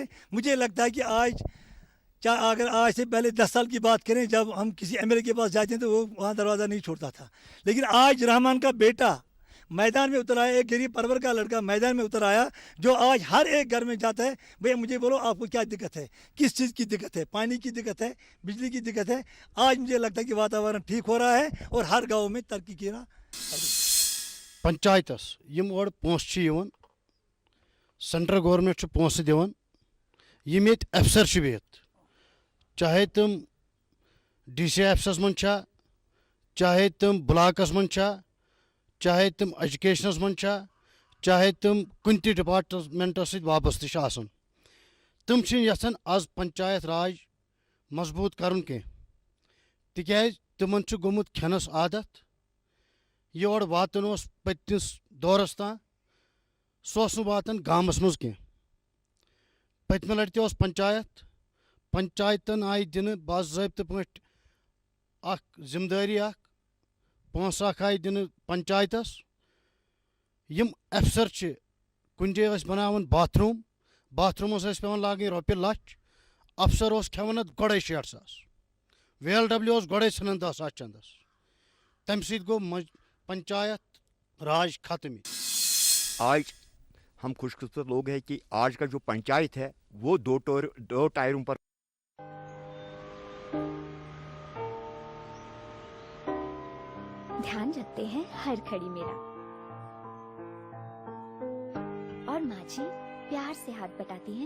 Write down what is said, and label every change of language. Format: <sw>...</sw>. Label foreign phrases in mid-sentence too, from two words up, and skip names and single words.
<hi>मुझे लगता है कि आज अगर आज से पहले 10 साल की बात करें, जब हम किसी एमएलए के पास जाते हैं तो वो वहाँ दरवाज़ा नहीं छोड़ता था, लेकिन आज रहमान का बेटा मैदान में उतर आया, एक गरीब परवर का लड़का मैदान में उतर आया, जो आज हर एक घर में जाता है, भैया मुझे बोलो आपको क्या दिक्कत है, किस चीज़ की दिक्कत है, पानी की दिक्कत है, बिजली की दिक्कत है। आज मुझे लगता है कि वातावरण ठीक हो रहा है और हर गाँव में तरक्की की रहा।</hi> <ks>पंचायतस यम और पोस</ks> <en>central government</en> <ks>पोस दिवान, यम ये अफसर बिहत, चाहे तुम DC ऑफिसस मन, चाहे तुम ब्लॉकस मन, चाहे तुम एजुकेशनस मन, चाहे तुम कुन ति डिपार्टमेंटस सहित वाबस्त आसन, तुम यछन आज पंचायत राज मजबूत करन के, तिक्याज तिमन गोमुत खेनस आदत, योर वातन पत्तिस दौरस तान, सह वातन गामस मज कह। पत्म लट ते पंचायतन आय दिन बाज़ाब्त पट जिम्मेदारी पोस आय दिन पंचायतस, यम अफसर कुन जाय बनावन बाथरूमस पे लागन रॉपे लच, अफसर खेवन गोड़े 60,000, VLW गोड़े सन 10 चंदस, तम सत गो पंचायत राज खत्म।</ks> <hi>आज हम खुशकिस्मत लोग हैं कि आज का जो पंचायत है वो दो टायरों पर ध्यान रखते हैं हर घड़ी मेरा, और माँ जी प्यार से हाथ बटाती हैं।</hi>